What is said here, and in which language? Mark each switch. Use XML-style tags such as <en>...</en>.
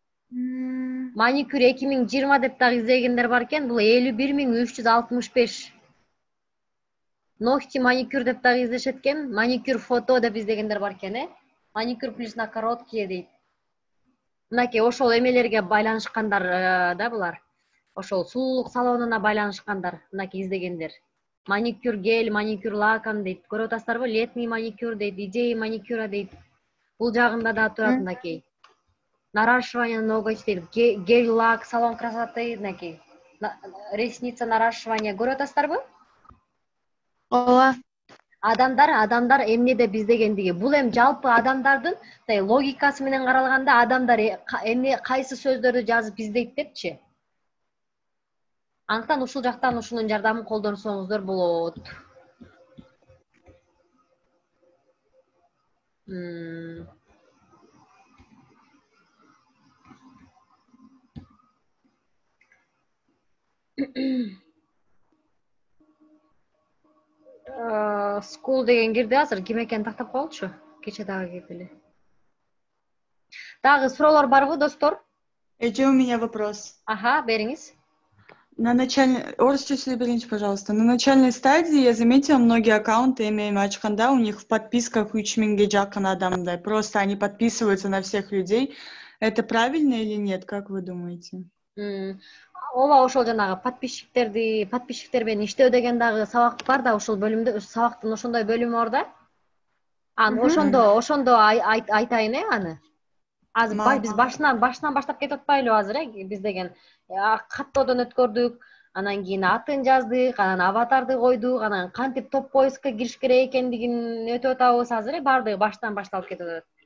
<ky>Маникюр 2020 деп дагы издегендер бар экен, бул 51.365. Ногти маникюр деп дагы издешет экен, маникюр фото деп издегендер бар экен,</ky> <ru>Маникюр плюс на короткие</ru> <ky>дейт. Мынакей ошол эмелерге байланышкандар да булар. Ошол сулуулук салонуна байланышкандар, мынакей издегендер. Маникюр гель, маникюр лаком дейт. Көрүп атасыздарбы?</ky> <ru>Летний маникюр</ru> <ky>дейт,</ky> <ru>идея маникюра</ru> <ky>дейт. Бул жагында да турат мынакей.</ky> <ru>Наращивание ноготь</ru> <ky>дейт,</ky> <ru>гель лак, салон красоты</ru> <ky>мынакей.</ky> <ru>Ресница наращивание.</ru> <ky>Көрүп атасыздарбы? Ооба. Адамдар эмнеде биздегендиги. Бул эми жалпы адамдардын логикасы менен каралганда адамдар эмне кайсы сөздөрдү жазып издейт депчи. Андыктан ушул жактан ушунун жардамын колдонсоңуздар болот. School деген кирди азыр, ким экенин тактап коелучу. Кече дагы кирди эле. Дагы суроолор барбы, достор?</ky> <ru>Эже, у меня вопрос.</ru> <ky>Ага, бериңиз.</ky> <ru>На начальной... Орысча берите, пожалуйста. На начальной стадии я заметила многие аккаунты</ru> <ky>имеем ачканда,</ky> <ru>у них в подписках 3000</ru> <ky>жакын адамдай.</ky> <ru>Просто они подписываются на всех людей. Это правильно или нет, как вы думаете?</ru> <ky>Ооба, ошол жанагы подписчиктер менен иштөө деген дагы сабак бар да, ошол бөлүмдө сабактын ошондой бөлүмү бар да. Ошондо айтайын аны. Азыр биз башынан баштап кетип атпайлыбы азыр, биз деген каттоодон өткөрдүк, анан кийин атын жаздык, анан аватарды койдук, анан кантип топ поискке кириш керек экендигин өтүп атабыз азыр, баардыгы баштан башталып кетип атат.</ky>